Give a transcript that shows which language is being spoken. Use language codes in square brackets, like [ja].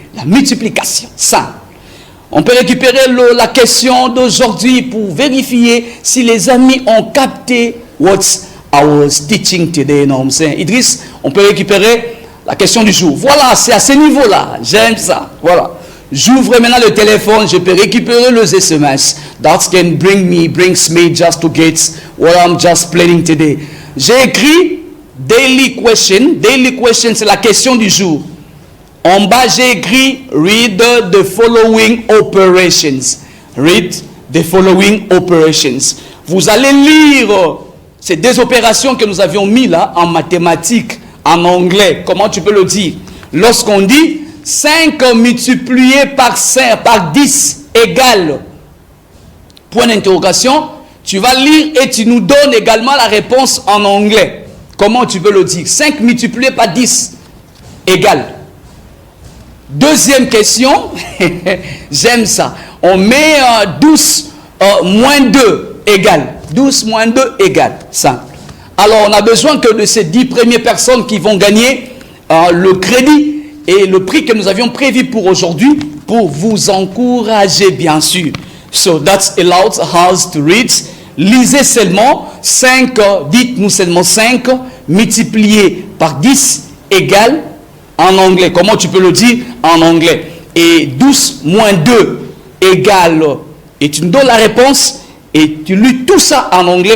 [fr] La multiplication, ça. On peut récupérer la question d'aujourd'hui pour vérifier si les amis ont capté [en] what I was teaching today. You know what I'm saying? [fr] Idriss, on peut récupérer la question du jour. Voilà, c'est à ce niveau-là. J'aime ça. Voilà. J'ouvre maintenant le téléphone, je peux récupérer les SMS. [en] That can brings me just to get what I'm just planning today. [fr] J'ai écrit daily question. Daily question, c'est la question du jour. En bas, j'ai écrit [en] read the following operations. Read the following operations. [fr] Vous allez lire ces 2 opérations que nous avions mis là en mathématiques, en anglais. Comment tu peux le dire? Lorsqu'on dit 5 multiplié par 10 égale point d'interrogation, tu vas lire et tu nous donnes également la réponse en anglais. Comment tu peux le dire? 5 multiplié par 10 égale. Deuxième question, j'aime ça. On met 12 moins 2 égale. 12 moins 2 égale. Simple. Alors, on a besoin que de ces 10 premières personnes qui vont gagner le crédit et le prix que nous avions prévu pour aujourd'hui pour vous encourager, bien sûr. [en] So, that allows us to read. [fr] Lisez seulement 5, dites-nous seulement 5 multiplié par 10 égale. En anglais, comment tu peux le dire en anglais? Et 12 moins 2 égale, et tu nous donnes la réponse, et tu lis tout ça en anglais.